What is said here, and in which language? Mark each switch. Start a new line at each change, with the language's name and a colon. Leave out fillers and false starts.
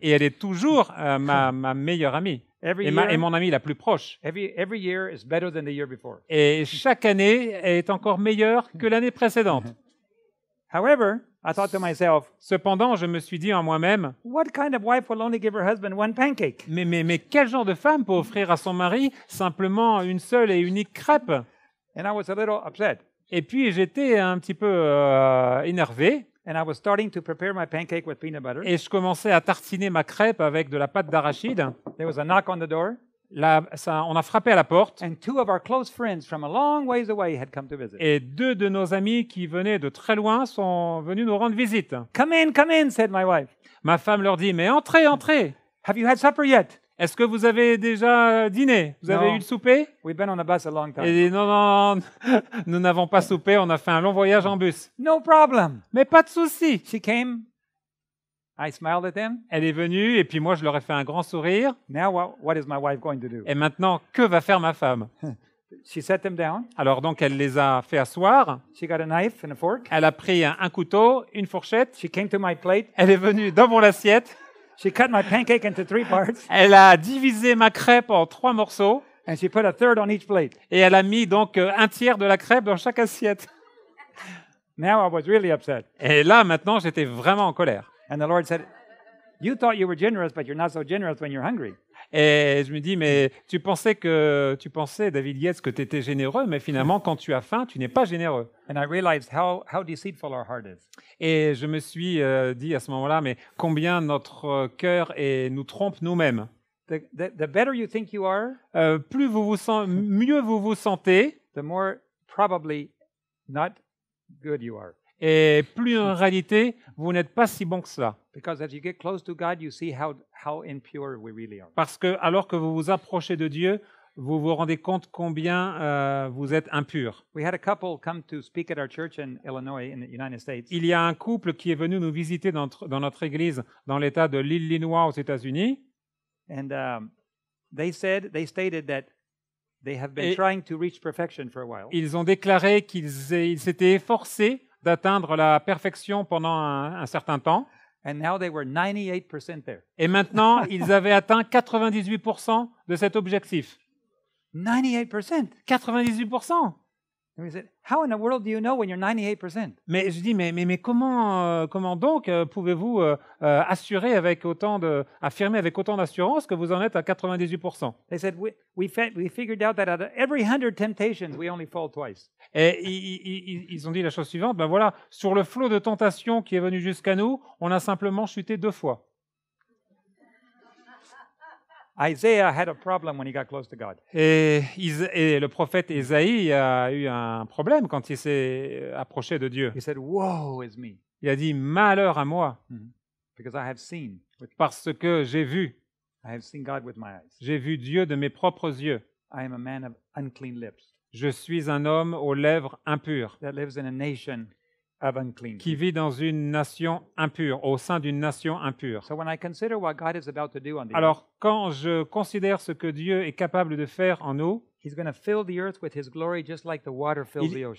French: Et elle est toujours ma meilleure amie
English: Every
French: et mon amie la plus proche.
English: every year is better than the year before.
French: Et chaque année est encore meilleure que l'année précédente.
English: However, I thought to myself,
French: Cependant, je me suis dit en moi-même,
English: what kind of wife will only give her husband one pancake?
French: mais quel genre de femme peut offrir à son mari simplement une seule et unique crêpe?
English: And I was a little upset.
French: Et puis j'étais un petit peu énervé
English: And I was starting to prepare my pancake with peanut butter.
French: et je commençais à tartiner ma crêpe avec de la pâte d'arachide.
English: There was a knock on the door,
French: Là, on a frappé à la porte
English: and 2 of our close friends from a long ways away had come to visit.
French: et 2 de nos amis qui venaient de très loin sont venus nous rendre visite.
English: Come in, said my wife.
French: Ma femme leur dit, mais entrez, entrez.
English: Have you had supper yet?
French: Est-ce que vous avez déjà dîné? Vous avez Non. eu le souper?
English: We've been on a bus a long time.
French: Et non, nous n'avons pas soupé, on a fait un long voyage en bus.
English: No problem.
French: Mais pas de souci.
English: She came. I smiled at them.
French: Elle est venue et puis moi je leur ai fait un grand sourire.
English: Now what is my wife going to do?
French: Et maintenant, que va faire ma femme?
English: She sat them down.
French: Alors donc elle les a fait asseoir.
English: She got a knife and a fork.
French: Elle a pris un couteau, une fourchette.
English: She came to my plate.
French: Elle est venue dans mon assiette.
English: She cut my pancake into 3 parts.
French: Elle a divisé ma crêpe en 3 morceaux.
English: And she put a third on each plate.
French: Et elle a mis donc un tiers de la crêpe dans chaque assiette.
English: Now I was really upset.
French: Et là, maintenant, j'étais vraiment en colère.
English: And the Lord said, you thought you were generous, but you're not so generous when you're hungry.
French: Et je me dis, mais tu pensais, David Yates, que tu étais généreux, mais finalement, quand tu as faim, tu n'es pas généreux.
English: And I realized how deceitful our heart is.
French: Et je me suis dit à ce moment-là, mais combien notre cœur nous trompe nous-mêmes.
English: The better you think you are,
French: Mieux vous vous sentez,
English: the more probably not good you are.
French: et plus en réalité, vous n'êtes pas si bon que cela.
English: Because as you get close to God, you see how impure we really are.
French: Parce que alors que vous vous approchez de Dieu, vous vous rendez compte combien vous êtes impur.
English: We had a couple come to speak at our church in Illinois, in the United States.
French: Il y a un couple qui est venu nous visiter dans notre église dans l'État de l'Illinois aux États-Unis.
English: And they stated that they have been trying to reach perfection for a while.
French: Ils ont déclaré qu'ils s'étaient efforcés d'atteindre la perfection pendant un certain temps.
English: And now they were 98% there.
French: Et maintenant, ils avaient atteint 98% de cet objectif.
English: 98%.
French: 98%.
English: And we said, how in the world do you know when you're 98%?
French: Mais je dis, mais comment donc pouvez-vous affirmer avec autant d'assurance que vous en êtes à 98%?
English: They said, we figured out that out of every 100 temptations, we only fall twice.
French: Et ils ont dit la chose suivante, ben voilà, sur le flot de tentation qui est venu jusqu'à nous, on a simplement chuté 2 fois.
English: Isaiah had a problem when he got close to God.
French: Et le prophète Ésaïe a eu un problème quand il s'est approché de Dieu.
English: He said, woe is me,
French: Il a dit, malheur à moi,
English: because I have seen
French: parce que j'ai vu
English: God with my eyes.
French: J'ai vu Dieu de mes propres yeux.
English: I am a man of unclean lips
French: Je suis un homme aux lèvres impures
English: that lives in a nation of unclean.
French: qui vit dans une nation impure, au sein d'une nation impure.
English: So when I consider what God is about to do on the earth,
French: Alors, quand je considère ce que Dieu est capable de faire en nous,
English: He's going to fill the earth with His glory just like the water fills the ocean.